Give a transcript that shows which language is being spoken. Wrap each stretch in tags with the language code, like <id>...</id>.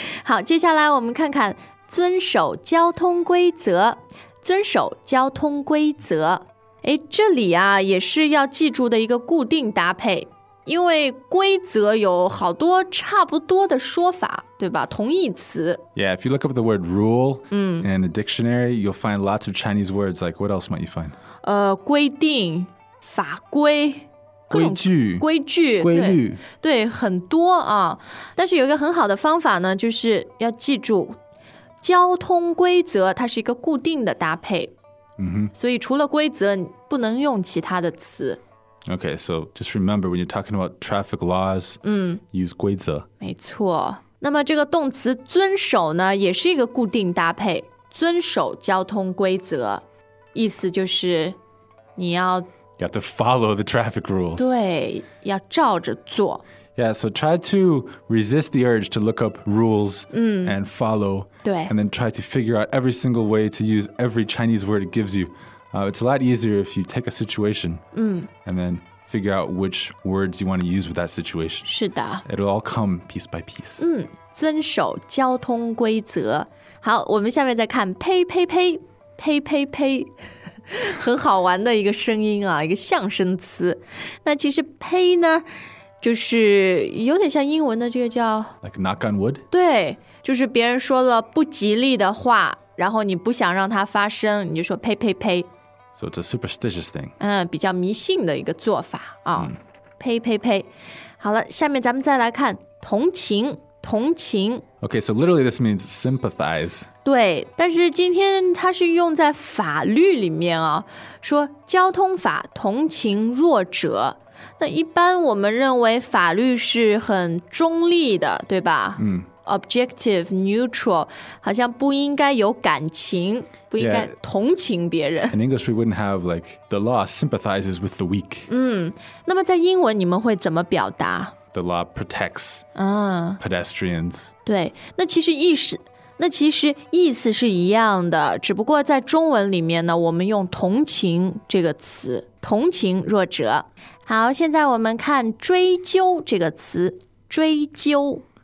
<zh>好，接下来我们看看遵守交通规则。遵守交通规则，哎，这里啊也是要记住的一个固定搭配，因为规则有好多差不多的说法，对吧？同义词。</zh> <en>Yeah, if you look up the word rule in a dictionary, you'll find lots of Chinese words. Like, what else might you find?</en> <zh>规定、法规、规矩、规矩、规律，对，很多啊。但是有一个很好的方法呢，就是要记住交通规则，它是一个固定的搭配。所以除了规则，不能用其他的词。</zh> <en>Okay, so just remember when you're talking about traffic laws, use 规则。</en> <zh>没错。那么这个动词遵守呢，也是一个固定搭配，遵守交通规则，意思就是你要</zh> <en>You have to follow the traffic rules.</en> <zh>对，要照着做。</zh> <en>Yeah, so try to resist the urge to look up rules and follow.</en> <zh>对。</zh> <en>And then try to figure out every single way to use every Chinese word it gives you. It's a lot easier if you take a situation and then figure out which words you want to use with that situation.</en> <zh>是的。</zh> <en>It'll all come piece by piece.</en> <zh>遵守交通规则。好，我们下面再看呸呸呸呸呸呸，很好玩的一个声音啊，一个象声词。那其实呸呢，就是有点像英文的这个叫</zh> <en>Like knock on wood?</en> <zh>对，就是别人说了不吉利的话，然后你不想让它发生，你就说呸呸呸。</zh> <en>So it's a superstitious thing.</en> <zh>比较迷信的一个做法啊，呸呸呸。好了，下面咱们再来看同情，同情。</zh> <en>Okay, so literally this means sympathize.</en> <zh>对，但是今天它是用在法律里面啊，说交通法同情弱者。那一般我们认为法律是很中立的，对吧？</zh> <en>Objective, neutral,</en> <zh>好像不应该有感情，不应该同情别人。</zh> <en>In English, we wouldn't have like, the law sympathizes with the weak.</en> <zh>那么在英文你们会怎么表达？</zh> <en>The law protects pedestrians.</en> <zh>对，那其实意思，那其实意思是一样的，只不过在中文里面呢，我们用同情这个词，同情弱者。好，现在我们看追究这个词，追究。</zh>